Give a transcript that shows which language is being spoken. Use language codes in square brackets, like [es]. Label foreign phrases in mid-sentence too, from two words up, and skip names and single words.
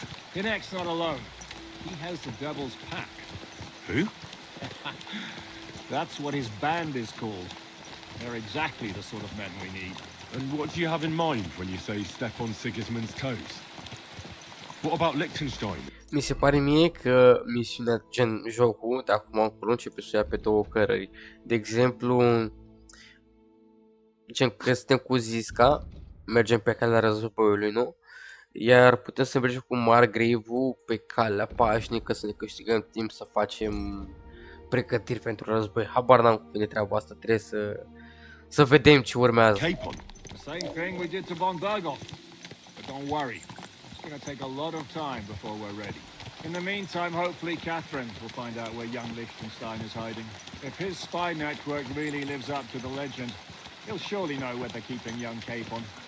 [en] Hinek's not alone. He has the devil's pack. Who? That's what his band is called. They're exactly the sort of men we need. And what do you have in mind when you say step on Sigismund's toes? What about Liechtenstein? [ro] Mi se pare mie că misiunea, gen jocul, de acum încolo începe să ia pe două cărări. De exemplu, gen că suntem cu Zisca, mergem pe calea războiului, nu? Iar putem să mergem cu Margrave-ul pe calea pașnică, să ne câștigăm timp să facem pregătiri pentru război. Habar n-am cum vine treaba asta, trebuie să vedem ce urmează. [en] Capon. The same thing we did to von Berghoff. But don't worry. It's going to take a lot of time before we're ready. In the meantime, hopefully Catherine will find out where young Liechtenstein is hiding. If his spy network really lives up to the legend, he'll surely know where they're keeping young Capon.